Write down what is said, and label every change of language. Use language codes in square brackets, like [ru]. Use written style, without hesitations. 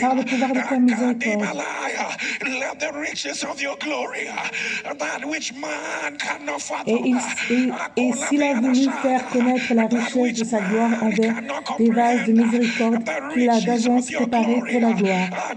[fr] Par le pouvoir de ta miséricorde. [en] Let the riches of your glory, that which man cannot [fr] Et, [en] fathom, [fr] s'il a voulu faire connaître la richesse de sa gloire envers des vases de miséricorde qu'il a d'avance préparés pour la gloire.